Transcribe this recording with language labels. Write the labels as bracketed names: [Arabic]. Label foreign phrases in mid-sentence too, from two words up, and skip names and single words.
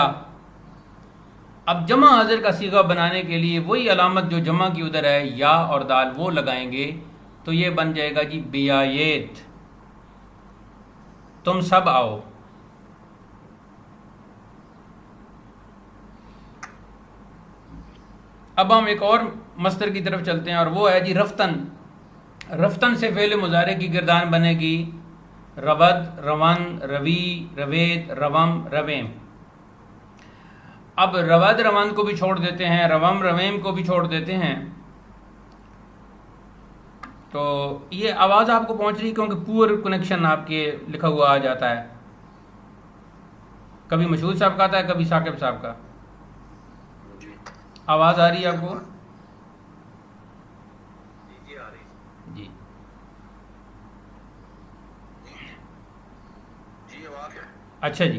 [Urdu] اب جمع حاضر کا صیغہ بنانے کے لیے وہی علامت جو جمع کی ادھر ہے یا اور دال وہ لگائیں گے تو یہ بن جائے گا جی بیایت، تم سب آؤ. اب ہم ایک اور مصدر کی طرف چلتے ہیں اور وہ ہے جی رفتن. رفتن سے فعل مضارع کی گردان بنے گی [Persian] رود، روان، روی، روید، روم، رویم. [Urdu] اب [Persian] رود روان [Urdu] کو بھی چھوڑ دیتے ہیں، [Persian] روم رویم [Urdu] کو بھی چھوڑ دیتے ہیں. تو یہ آواز آپ کو پہنچ رہی کیونکہ [English] poor connection [Urdu] آپ کے لکھا ہوا آ جاتا ہے، کبھی مشہور صاحب کا آتا ہے کبھی ثاقب صاحب کا. آواز آ رہی ہے آپ کو؟ جی اچھا جی.